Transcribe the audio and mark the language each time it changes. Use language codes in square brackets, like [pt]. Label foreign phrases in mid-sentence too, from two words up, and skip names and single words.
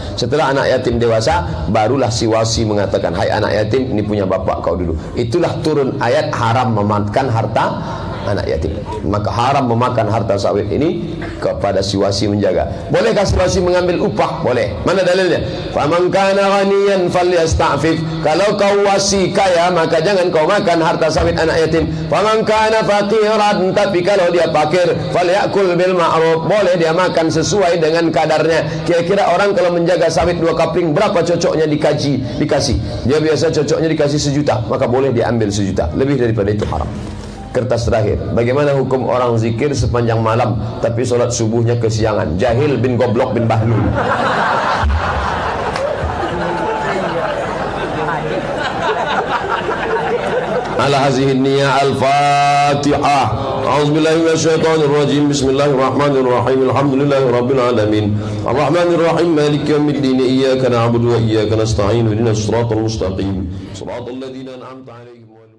[id] Setelah anak yatim dewasa, barulah si wasi mengatakan, hai anak yatim, ini punya bapak kau dulu. Itulah turun ayat haram memakan harta anak yatim. Maka haram memakan harta sawit ini kepada si wasi menjaga. Bolehkah si wasi mengambil upah? Boleh. Mana dalilnya? [ar] فمن كان غنيا فليستعفف. [id] Kalau kau wasi kaya, maka jangan kau makan harta sawit anak yatim. [ar] فمن كان فقيرا, [id] tapi kalau dia fakir, [ar] فليأكل بالمعروف. [id] Boleh dia makan sesuai dengan kadarnya. Kira-kira orang kalau menjaga sawit 2 kapling, berapa cocoknya dikasih? Dia biasa cocoknya dikasih 1 juta, maka boleh dia ambil 1 juta. Lebih daripada itu haram. Kertas terakhir, bagaimana hukum orang zikir sepanjang malam tapi solat subuhnya kesiangan? Jahil bin goblok bin bahlul. [ar] على هذه النية الفاتحة. أعوذ بالله من الشيطان الرجيم. بسم الله الرحمن الرحيم. الحمد لله رب العالمين. الرحمن الرحيم. مالك يوم الدين. إياك نعبد وإياك نستعين. اهدنا الصراط المستقيم. صراط الذين أنعمت عليهم.